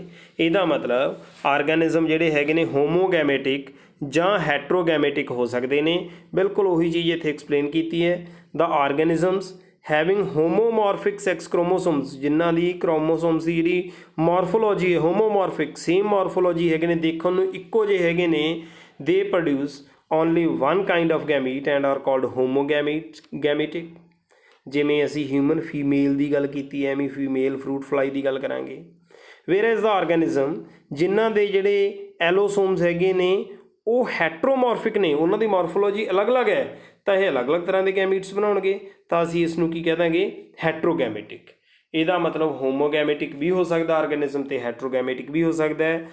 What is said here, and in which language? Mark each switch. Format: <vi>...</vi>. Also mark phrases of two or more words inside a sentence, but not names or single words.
<pa>ਇਹਦਾ ਮਤਲਬ ਆਰਗੈਨਿਜ਼ਮ ਜਿਹੜੇ ਹੈਗੇ ਨੇ ਹੋਮੋਗੈਮੇਟਿਕ ਜਾਂ ਹੈਟਰੋਗੈਮੇਟਿਕ ਹੋ ਸਕਦੇ ਨੇ। ਬਿਲਕੁਲ ਉਹੀ ਚੀਜ਼ ਇੱਥੇ ਐਕਸਪਲੇਨ ਕੀਤੀ ਹੈ।</pa> <en>the organisms having homomorphic sex chromosomes,</en> <pa>ਜਿਨ੍ਹਾਂ ਦੀ ਕ੍ਰੋਮੋਸੋਮਸ ਦੀ ਜਿਹੜੀ ਮੋਰਫੋਲੋਜੀ ਹੈ ਹੋਮੋਮੋਰਫਿਕ,</pa> <en>same morphology</en> <pa>ਹੈਗੇ ਨੇ, ਦੇਖਣ ਨੂੰ ਇੱਕੋ ਜਿਹੇ ਹੈਗੇ ਨੇ,</pa> <en>they produce only one kind of gamete and are called homogametic।</en> <pa>ਜਿਵੇਂ ਅਸੀਂ</pa> <en>human female</en> <pa>ਦੀ ਗੱਲ ਕੀਤੀ, ਐਵੇਂ</pa> <en>female fruit fly</en> <pa>ਦੀ ਗੱਲ ਕਰਾਂਗੇ।</pa> <en>whereas the organism</en> <pa>ਜਿਨ੍ਹਾਂ ਦੇ ਜਿਹੜੇ ਐਲੋਸੋਮਸ ਹੈਗੇ ਨੇ ਉਹ ਹੈਟਰੋਮੋਰਫਿਕ ਨੇ, ਉਹਨਾਂ ਦੀ ਮੋਰਫੋਲੋਜੀ ਅਲੱਗ-ਅਲੱਗ ਹੈ। ਤਾਂ ਇਹ ਅਲੱਗ-ਅਲੱਗ ਤਰ੍ਹਾਂ ਦੇ ਗੈਮੀਟਸ ਬਣਾਉਣਗੇ, ਤਾਂ ਅਸੀਂ ਇਸ ਨੂੰ ਕੀ ਕਹਿ ਦਾਂਗੇ, ਹੈਟਰੋਗੈਮੇਟਿਕ। ਇਹਦਾ ਮਤਲਬ ਹੋਮੋਗੈਮੇਟਿਕ ਵੀ ਹੋ ਸਕਦਾ ਆਰਗੈਨਿਜ਼ਮ ਤੇ ਹੈਟਰੋਗੈਮੇਟਿਕ ਵੀ ਹੋ ਸਕਦਾ ਹੈ।</pa>